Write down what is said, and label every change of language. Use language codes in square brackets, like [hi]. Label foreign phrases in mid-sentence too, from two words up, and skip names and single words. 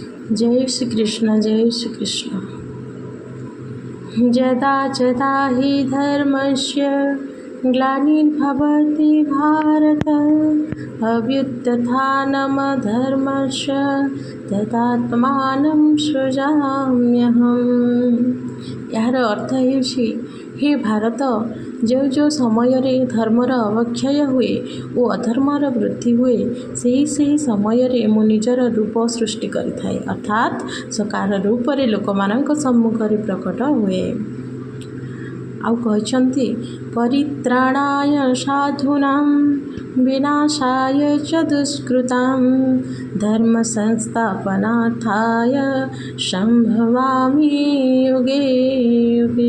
[hi] जय श्री कृष्ण, जय श्री कृष्ण। [sa] यदा यदा हि धर्मस्य ग्लानिर्भवति भारत अभ्युत्थानमधर्मस्य तदात्मानं सृजाम्यहम्। [or] ଯାର ଅର୍ଥ ହେଉଛି, हे ଭାରତ, ଯେଉଁ ଯେଉଁ ସମୟରେ ଧର୍ମର ଅବକ୍ଷୟ ହୁଏ ଓ ଅଧର୍ମର ବୃଦ୍ଧି ହୁଏ, ସେହି ସମୟରେ ମୁଁ ନିଜର ରୂପ ସୃଷ୍ଟି କରିଥାଏ, ଅର୍ଥାତ୍ ସକାର ରୂପରେ ଲୋକମାନଙ୍କ ସମ୍ମୁଖରେ ପ୍ରକଟ ହୁଏ। ଆଉ କହିଛନ୍ତି, [sa] ପରିତ୍ରାଣାୟ ସାଧୂନାଂ ବିନାଶାୟ ଚ ଦୁଷ୍କୃତାଂ ଧର୍ମ ସଂସ୍ଥାପନାର୍ଥାୟ ସମ୍ଭବାମି ଯୁଗେ ଯୁଗେ।